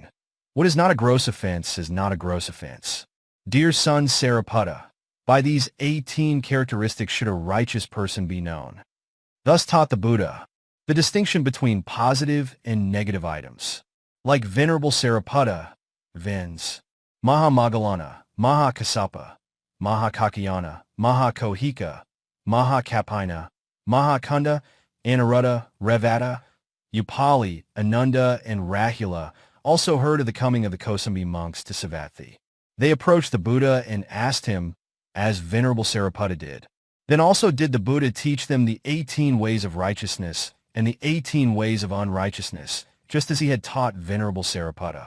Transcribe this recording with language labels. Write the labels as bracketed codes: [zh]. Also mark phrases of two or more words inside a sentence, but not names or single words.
[en] What is not a gross offense is not a gross offense. Dear son Sariputta, by these 18 characteristics should a righteous person be known. Thus taught the Buddha the distinction between positive and negative items. Like Venerable Sariputta, Vins, Mahā Moggallāna, Mahā Kassapa, Mahā Kaccayana, Mahā Kohika, Mahā Kappina, Mahā Kunda, Anuruddha, Revata, Upali, Ananda, and Rāhula also heard of the coming of the Kosambi monks to Savatthi. They approached the Buddha and asked him, as Venerable Sariputta did. Then also did the Buddha teach them the 18 ways of righteousness and the 18 ways of unrighteousness, just as he had taught Venerable Sariputta.